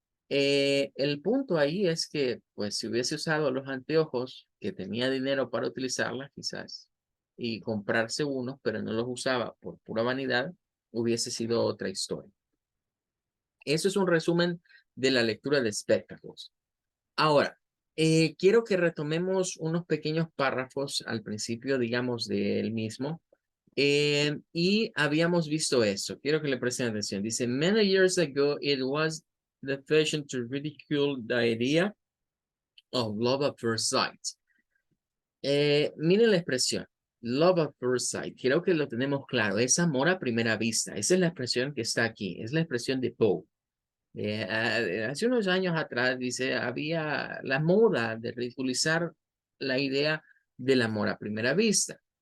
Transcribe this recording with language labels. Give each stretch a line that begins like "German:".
Spanish: El punto ahí es que pues si hubiese usado los anteojos, que tenía dinero para utilizarlas quizás y comprarse unos, pero no los usaba por pura vanidad, hubiese sido otra historia. Eso es un resumen de la lectura de Spectacles. Ahora, quiero que retomemos unos pequeños párrafos al principio, digamos, del mismo, Y habíamos visto eso. Quiero que le presten atención. Dice,
English: many years ago, it was the fashion to ridicule the idea of love at first sight.
Spanish: Miren la expresión.
English: Love at first sight.
Spanish: Creo que lo tenemos claro. Es amor a primera vista. Esa es la expresión que está aquí. Es la expresión de Poe. Hace unos años atrás, dice, había la moda de ridiculizar la idea del amor a primera vista.